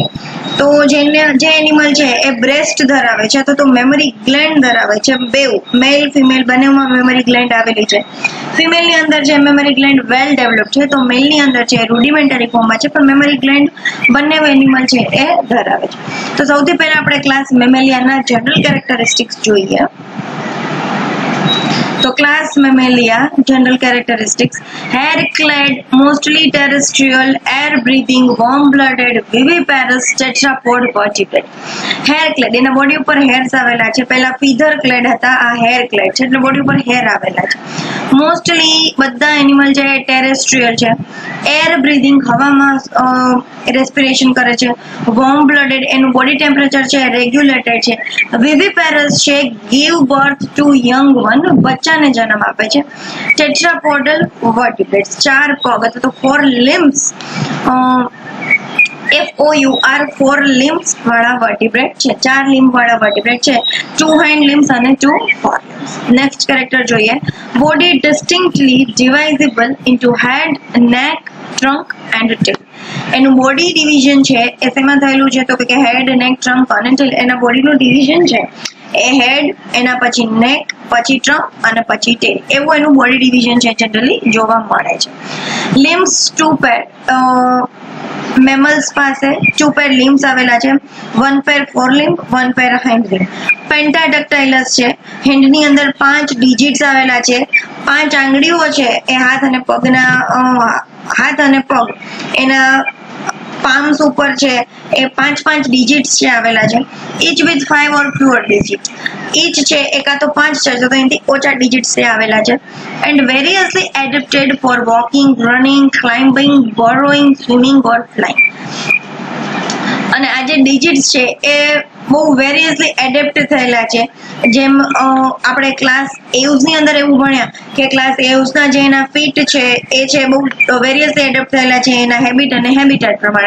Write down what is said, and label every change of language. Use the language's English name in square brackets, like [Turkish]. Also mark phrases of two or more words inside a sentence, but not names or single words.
[Gujarati] તો જે એનિમલ છે એ બ્રેસ્ટ ધરાવે છે તો [English] mammary gland [Gujarati] ધરાવે છે. બેઉ [English] male female [Gujarati] બંનેમાં [English] mammary gland [Gujarati] આવેલી છે. ફિમેલની અંદર જે [English] mammary gland well develop [Gujarati] છે તો મેલની અંદર છે [English] rudimentary formમાં [Gujarati] છે પણ [English] mammary gland [Gujarati] બંને એનિમલ છે એ ધરાવે છે. તો સૌથી પહેલા આપણે [English] class Mammaliaના general characteristics [Gujarati] જોઈએ. [English] So class Mammalia, general characteristics: hair-clad, mostly terrestrial, air-breathing, warm-blooded, viviparous, tetrapod vertebrate. Hair-clad, [Gujarati] એના બોડી ઉપર હેર્સ આવેલા છે. પહેલા feather-clad હતા, આ hair-clad છે એટલે બોડી ઉપર હેર આવેલા છે. મોસ્ટલી બધા એનિમલ છે ટેરેસ્ટ્રીયલ છે. એર-બ્રીથિંગ, હવામાં રેસ્પિરેશન કરે છે. વોર્મ-બ્લડેડ, એનું [English] body temperature [Gujarati] છે રેગ્યુલેટેડ છે. વિવિપેરસ છે, [English] give birth to young one, [Gujarati] બચ્ચાને જન્મ આપે છે. [English] tetrapodal vertebrates, [Gujarati] 4 પગ અથવા તો 4 limbs, FOUR 4 limbs વાળા વર્ટિબ્રેટ છે. 4 limb વાળા વર્ટિબ્રેટ છે. 2 [English] hind limbs [Gujarati] અને 2 forelimbs. [English] next character [Gujarati] જોઈએ. [English] બોડી distinctly divisible into head, neck, trunk and tail. [Gujarati] એનું [English] body division [Gujarati] છે એ શેમાં થયેલું છે તો કે [English] head, neck, trunk [Gujarati] અને ટેલ. એના બોડીનું ડિવિઝન છે એ હેડ, એના પછી નેક, પછી ટ્રંક અને પછી ટેલ. એવું એનું [English] body division [Gujarati] છે જનરલી જોવા મળે છે. લિમ્સ 2 પેર. મેમલ્સ પાસે 2 [English] pair limbs [Gujarati] આવેલા છે. 1 [English] pair forelimb, [Gujarati] 1 [English] pair hind limb. [Gujarati] પેન્ટાડક્ટાઇલસ છે. હેન્ડની અંદર 5 ડિજિટ્સ આવેલા છે. 5 આંગળીઓ છે એ હાથ અને પગ એના પામ્સ ઉપર છે એ 5 ડિજિટ્સ છે આવેલા છે. [English] each with 5 or fewer digits. [Gujarati] each છે એ કાં તો 5 છે તો એનાથી ઓછા ડિજિટ્સ છે આવેલા છે. [English] and variously adapted for walking, running, climbing, burrowing, swimming or flying. [Gujarati] અને આ જે ડિજિટ્સ છે એ બહુ [English] variously adapt [Gujarati] થયેલા છે. જેમ આપણે [English] class Avesની [Gujarati] અંદર એવું ભણ્યા કે [English] class Avesના [Gujarati] જે એના ફીટ છે એ છે બહુ [English] variously adapt [Gujarati] થયેલા છે એના હેબિટ અને હેબિટેટ પ્રમાણે.